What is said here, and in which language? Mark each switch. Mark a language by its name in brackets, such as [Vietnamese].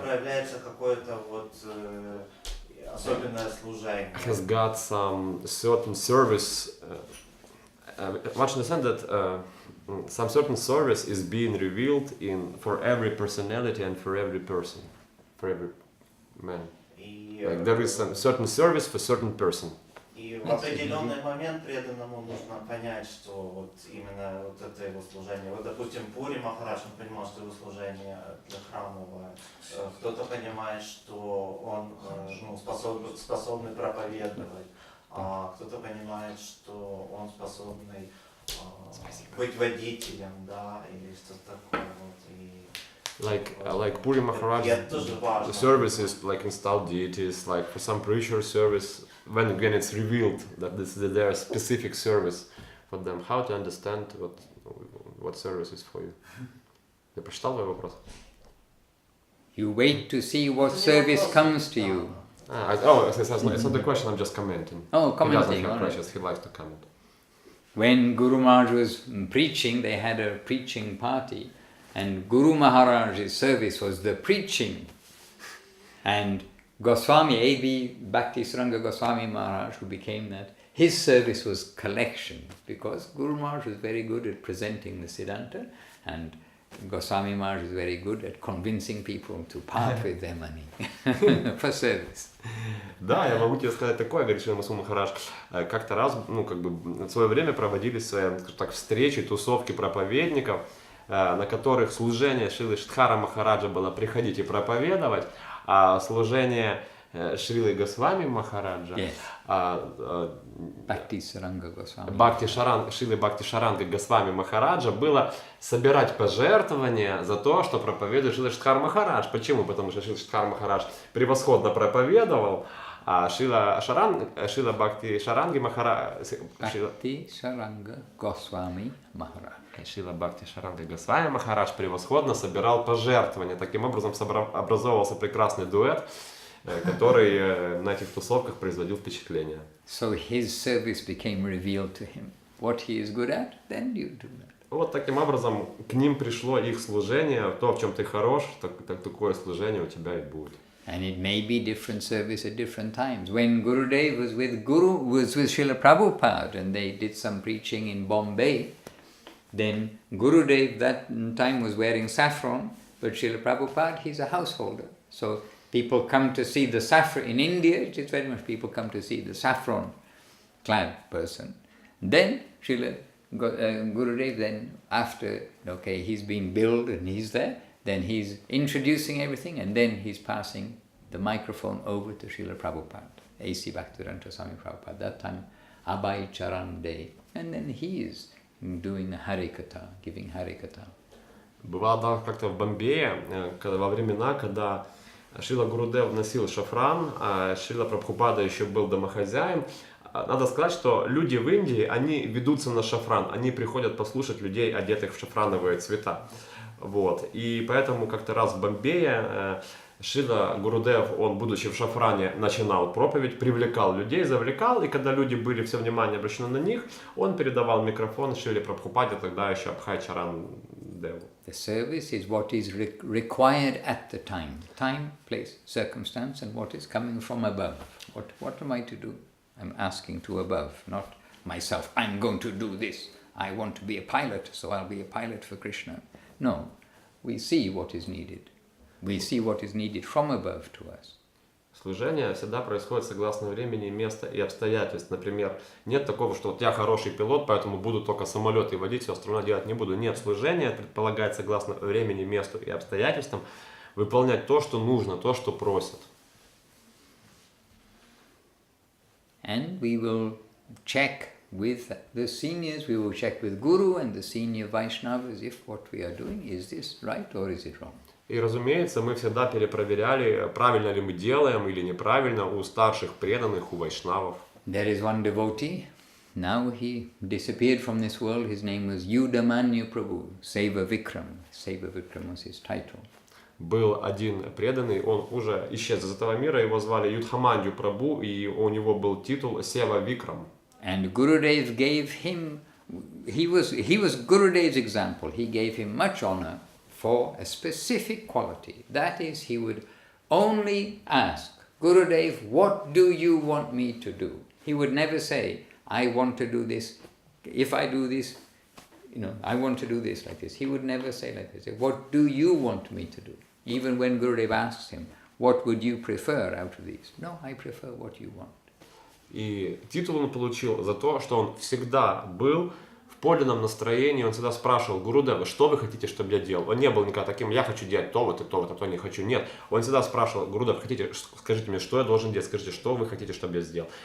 [Russian] проявляется какое-то вот особенное служение. [English] has got some certain service. Much understand that some certain service is being revealed for every personality and for every person, for every man. Like there is some certain service for certain person. [Russian] И в определенный момент преданному нужно понять, что вот именно вот это его служение. Вот, допустим, Пури Махарадж, он понимал, что его служение для храмовое. Кто-то понимает, что он способный проповедовать, а кто-то понимает, что он способный быть водителем, да, или что-то такое вот. [English] Like Puri Maharaj, the service is like installed deities. Like for some preacher service, when again it's revealed that there is specific service for them. How to understand what service is for you? [Russian] Ты прочитал мой вопрос? [English] You wait to see what service comes to you. It's not the question. I'm just commenting. Oh, commenting. He doesn't have questions. He likes to comment. When Guru Maharaj was preaching, they had a preaching party. And Guru Maharaj's service was the preaching. And Goswami, A.B. Bhakti Ranджан Goswami Maharaj, who became that, his service was collection, because Guru Maharaj was very good at presenting the Siddhanta, and Goswami Maharaj is very good at convincing people to part with their money for service. [Russian] Да, я могу тебе сказать такое, говорит Шрила Мадхусудан Махарадж. Как-то раз, в свое время проводились, скажем так, встречи, тусовки проповедников, на которых служение Шрилы Штхара Махараджа было приходить и проповедовать, а служение Шрилы Госвами Махараджа, Шрилы Бхакти Шаранга Госвами Махараджа было собирать пожертвования за то, что проповедует Шрила Штхар Махарадж. Почему? Потому что Шрила Штхар Махарадж превосходно проповедовал, а Шрила Бхакти Шаранги Махарадж... Бхакти Шаранга Госвами Махарадж. Шрила Бхакти Шаранга Госвами Махарадж превосходно собирал пожертвования. Таким образом образовывался прекрасный дуэт, который на этих тусовках производил впечатление. [English] So his service became revealed to him. What he is good at, then you do that. [Russian] Вот таким образом к ним пришло их служение, то, в чем ты хорош, такое служение у тебя и будет. [English] And it may be different service at different times. When Gurudev was with Srila Prabhupada and they did some preaching in Bombay, then Gurudev that time was wearing saffron, but Srila Prabhupada, he's a householder. So people come to see the saffron. In India, it is very much people come to see the saffron-clad person. Then Srila Gurudev, then after, okay, he's been billed and he's there, then he's introducing everything and then he's passing the microphone over to Srila Prabhupada, A.C. Bhakti Ranджан Prabhupada, that time Abhay Charan Day. And then he is doing the Harikatha, giving Harikatha. [Russian] Бывало как-то в Бомбее, во времена, когда Шрила Гурудев носил шафран, а Шрила Прабхупада еще был домохозяин. Надо сказать, что люди в Индии, они ведутся на шафран, они приходят послушать людей, одетых в шафрановые цвета. Вот. И поэтому как-то раз в Бомбее Шрила Гурудев, он, будучи в шафране, начинал проповедь, привлекал людей, завлекал, и когда люди были, все внимание обращено на них, он передавал микрофон Шриле Прабхупаде, тогда еще Абхай Чаран Деву. [English] The service is what is required at the time, place, circumstance, and what is coming from above. What am I to do? I'm asking to above, not myself. I'm going to do this. I want to be a pilot, so I'll be a pilot for Krishna. No, we see what is needed. We see what is needed from above to us. [Russian] Служение всегда происходит согласно времени, места и обстоятельств. Например, нет такого, что вот я хороший пилот, поэтому буду только самолеты водить, все остальное делать не буду. Нет, служение предполагает согласно времени, месту и обстоятельствам выполнять то, что нужно, то, что просят. [English] And we will check with the seniors, we will check with Guru and the senior Vaishnavas if what we are doing, is this right or is it wrong? [Russian] И, разумеется, мы всегда перепроверяли, правильно ли мы делаем или неправильно у старших преданных, у вайшнавов. [English] There is one devotee. Now he disappeared from this world. His name was Yudamanyu Prabhu, Seva Vikram. Seva Vikram was his title. [Russian] Был один преданный, он уже исчез из этого мира, его звали Юдхаманью Прабhu, и у него был титул Сева Викрам. [English] And Gurudev gave him, he was Gurudev's example. He gave him much honor for a specific quality. That is, he would only ask, Gurudev, what do you want me to do? He would never say, I want to do this. If I do this, I want to do this like this. He would never say like this. What do you want me to do? Even when Gurudev asks him, what would you prefer out of these? No, I prefer what you want. [Russian] И титул он получил за то, что он всегда был в подлинном настроении, он всегда спрашивал: Гурудева, что вы хотите, чтобы я делал? Он не был никогда таким: я хочу делать то вот и то вот, а то не хочу. Нет, он всегда спрашивал: Гурудев, хотите, скажите мне, что я должен делать, скажите, что вы хотите, чтобы я сделал.